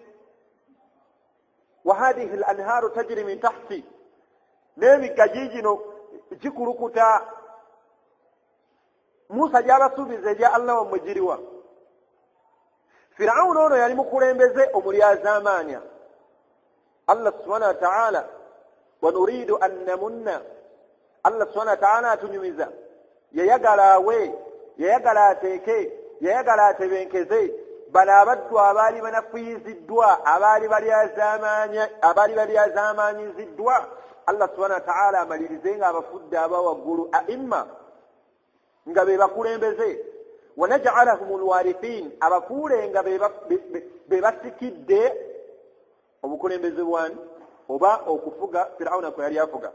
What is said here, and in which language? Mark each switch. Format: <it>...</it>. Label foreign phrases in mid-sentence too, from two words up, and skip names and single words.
<ar>وهذه الأنهار تجري من تحتي,</ar> <lg>n'emigga giigino gikulukuta. Musa gy'abasuubiza ebya Allah wammwe giriwa? Firawuna ono yali mukulembeze omulyazaamaanya.</lg> <ar>الله سبحانه وتعالى ونريد أن نمن, الله سبحانه وتعالى</ar> <lg>atunyumiza, yayagala awe, yayagala ateeke, yayagala atebenkeze bano abaddu abaali banafuyiziddwa, abaali balyazaamaanyiziddwa.</lg> <ar>الله سبحانه وتعالى</ar> <lg>amalirize nga abafudde abawaggulu a'imma nga be bakulembeze,</lg> <ar>ونجعلهم الوارثين,</ar> <lg>abafuule nga be basikidde obukulembeze bwani oba okufuga Firawuna kwe yali afuga.</lg>